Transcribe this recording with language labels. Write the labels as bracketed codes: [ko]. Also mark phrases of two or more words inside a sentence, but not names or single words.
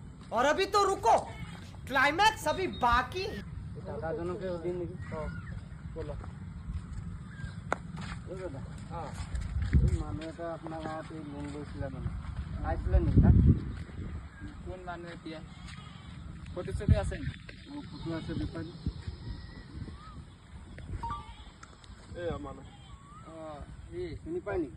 [hi] और अभी तो रुको, क्लाइमैक्स अभी बाकी है। [as] মানুহ এটা আপোনাৰ গাঁৱত লোন লৈছিলে মানে আহিছিলে নেকি তাত? কোন মানুহ এতিয়া প্ৰতিশ্ৰুতি আছে ফটো আছে বেপাৰী মানুহ চিনি পায় নেকি?